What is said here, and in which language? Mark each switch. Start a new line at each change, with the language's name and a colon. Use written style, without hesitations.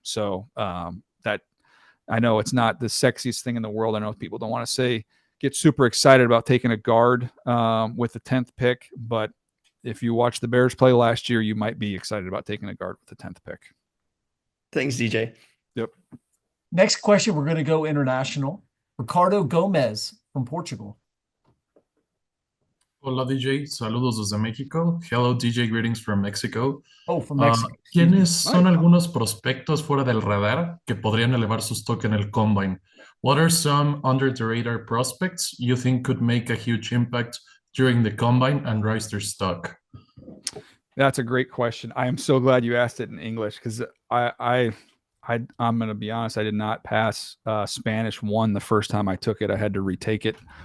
English: So that, I know it's not the sexiest thing in the world. I know people don't want to get super excited about taking a guard with the 10th pick, but if you watch the Bears play last year, you might be excited about taking a guard with the 10th pick. Thanks, DJ. Yep. Next question, we're going to go international. Ricardo Gomez from Portugal.
Spanish: Hola DJ, saludos desde México.
English: Hello DJ, greetings from Mexico. Oh, from Mexico.
Spanish: ¿Quiénes son algunos prospectos fuera del radar que podrían elevar su stock en el combine?
English: What are some under the radar prospects you think could make a huge impact during the combine and rise their stock? That's a great question. I am so glad you asked it in English because I'm going to be honest. I did not pass Spanish 1 the first time I took it. I had to retake it.